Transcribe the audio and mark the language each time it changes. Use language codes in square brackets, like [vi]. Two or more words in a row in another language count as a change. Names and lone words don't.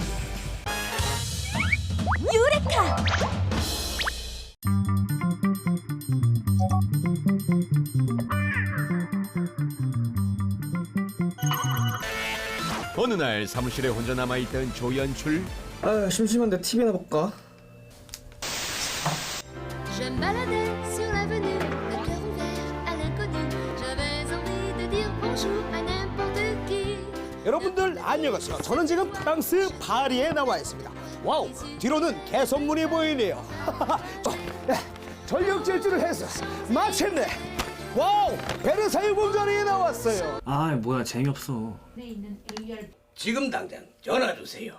[ko] 유레카! 어느 날 사무실에 혼자 남아있던 조연출. 아 심심한데 TV나 볼까? [fr] Je me baladais sur l'avenue, le cœur ouvert à l'inconnu. J'avais envie de dire bonjour à n'importe qui. [ko] 여러분들 안녕하세요. 저는 지금 프랑스 파리에 나와 있습니다. 와우, 뒤로는 개선문이 보이네요. 전력 질주를 해서 마침내 와우, 베르사유 궁전에 나왔어요. 아 뭐야 재미없어. 지금 당장 전화 주세요.